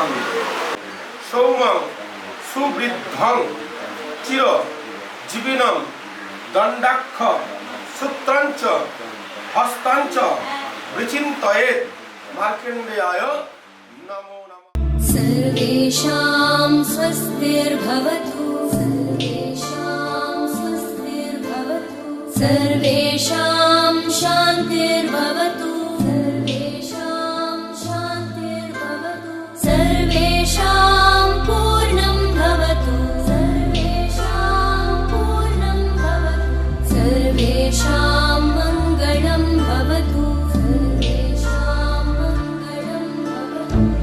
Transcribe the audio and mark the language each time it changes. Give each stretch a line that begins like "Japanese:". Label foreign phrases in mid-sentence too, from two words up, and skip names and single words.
Sanskrit: সৌম্যং সুবৃদ্ধং চির জীবিনং দণ্ডাক্ষ সূত্রাঞ্চ হস্তাঞ্চ বিচিন্তয়েৎ। মার্কণ্ডেয়ায় নমো নমঃ। सर्वेषां स्वस्तिर्भवतु, सर्वेषां स्वस्तिर्भवतु, सर्वेषां शान्तिर्भवतु, सर्वेषां शान्तिर्भवतु, सर्वेषां पूर्णं भवतु, सर्वेषां पूर्णं भवतु, सर्वेषां मङ्गलं भवतु, सर्वेषां मङ्गलं भवतु।